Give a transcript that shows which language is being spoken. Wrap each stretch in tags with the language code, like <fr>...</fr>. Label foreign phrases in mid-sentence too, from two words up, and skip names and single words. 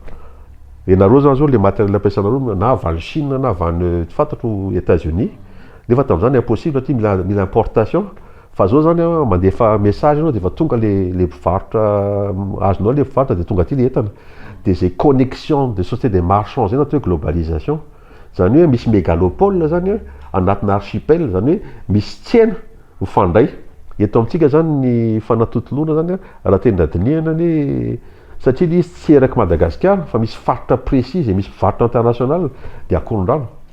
<mg>ianareo zany zao le matériel ampiasanareo na avy any Chine na avy any tsy fantatro États-Unis nefa tamin'izany impossible satria mila importation fa zao zany mandefa message anao dia efa tonga le mpivarotra azonao le mpivarotra dia tonga aty le entana dia zay connexion de</mg> <fr>société des marchands</fr> <mg>zay na atao hoe globalisation zany hoe misy mégalopole zany anatina archipel zany hoe misy tsena mifandray eto amintsika zany ny fanatotoloana zany raha tena dinihana ny satria le izy tsy eraky Madagasikara fa misy faritra précis misy mpivarotra international dia akoron-drano</mg>